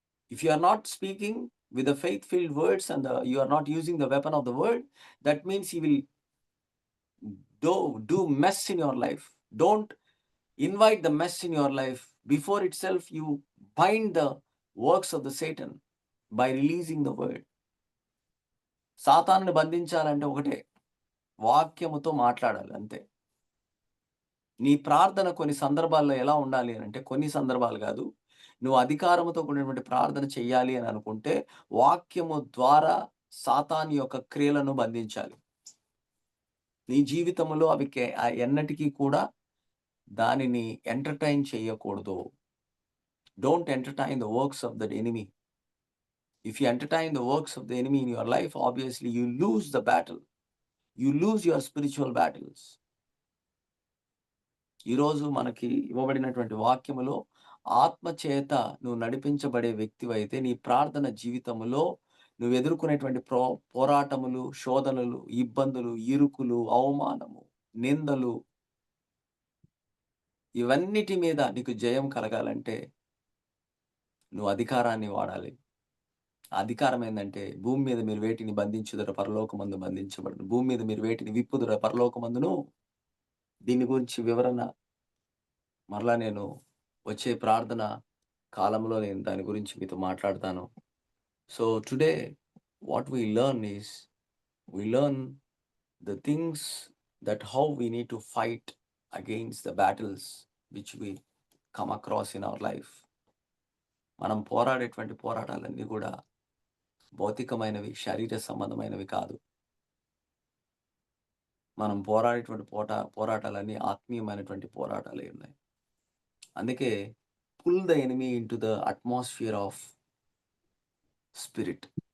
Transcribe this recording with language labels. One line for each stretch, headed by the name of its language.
English: If you are not speaking with the faith-filled words and you are not using the weapon of the word, that means he will do mess in your life. Don't invite the mess in your life. Before itself, you bind the works of the Satan by releasing the word.
Telugu: సాతానుని బంధించాలంటే ఒకటే, వాక్యముతో మాట్లాడాలి అంతే. నీ ప్రార్థన కొన్ని సందర్భాల్లో ఎలా ఉండాలి అనంటే, కొన్ని సందర్భాలు కాదు, నువ్వు అధికారముతో కూడినటువంటి ప్రార్థన చెయ్యాలి అని అనుకుంటే, వాక్యము ద్వారా సాతాను యొక్క క్రియలను బంధించాలి. నీ జీవితంలో అవి ఎన్నటికీ కూడా దానిని ఎంటర్‌టైన్ చేయకూడదు.
English: Don't entertain the works of the enemy. If you entertain the works of the enemy in your life, obviously you lose the battle. You lose your spiritual battles.
Telugu: ఈరోజు మనకి ఇవ్వబడినటువంటి వాక్యములో ఆత్మ చేత నువ్వు నడిపించబడే వ్యక్తివైతే నీ ప్రార్థన జీవితములో నువ్వు ఎదుర్కొనేటువంటి పోరాటములు, శోధనలు, ఇబ్బందులు, ఇరుకులు, అవమానము, నిందలు ఇవన్నిటి మీద నీకు జయం కలగాలంటే నువ్వు అధికారాన్ని వాడాలి. అధికారం ఏందంటే భూమి మీద మీరు వేటిని బంధించుదురో పరలోకమందు బంధించబడును. భూమి మీద మీరు వేటిని విప్పుదురో పరలోకమందును. దీని గురించి వివరణ మరలా నేను వచ్చే ప్రార్థన కాలంలో నేను దాని గురించి మీతో మాట్లాడతాను.
English: So today what we learn the things that how we need to fight against the battles which we come across in our life.
Telugu: మనం పోరాడేటువంటి పోరాటాలన్నీ కూడా భౌతికమైనవి, శరీర సంబంధమైనవి కాదు. మనం పోరాడేటువంటి పోరాటాలన్నీ ఆత్మీయమైనటువంటి పోరాటాలే ఉన్నాయి. అందుకే
English: Pull the enemy into the atmosphere of spirit.